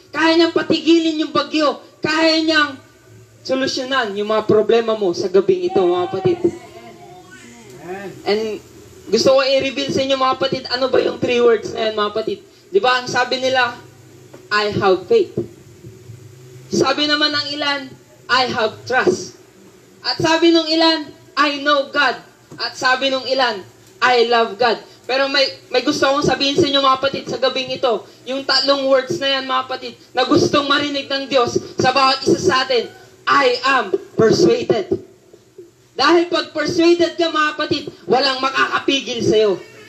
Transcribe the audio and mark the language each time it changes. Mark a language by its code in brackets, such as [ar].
[tl] Kaya niyang patigilin yung bagyo. Kaya niyang solusyonan yung mga problema mo sa gabing ito, mga kapatid. And gusto ko i-reveal sa inyo, mga kapatid, ano ba yung 3 words na yan, mga kapatid? Di ba, ang sabi nila, [en] I have faith. [tl] Sabi naman ng ilan, [en] I have trust. [tl] At sabi ng ilan, [en] I know God. [tl] At sabi ng ilan, [en] I love God. [tl] Pero may gusto akong sabihin sa inyo mga kapatid sa gabing ito. Yung tatlong words na yan mga kapatid, na gustong marinig ng Diyos sa bawat isa sa atin, [en] I am persuaded. [tl] Dahil pag persuaded ka mga kapatid, walang makakapigil sa'yo.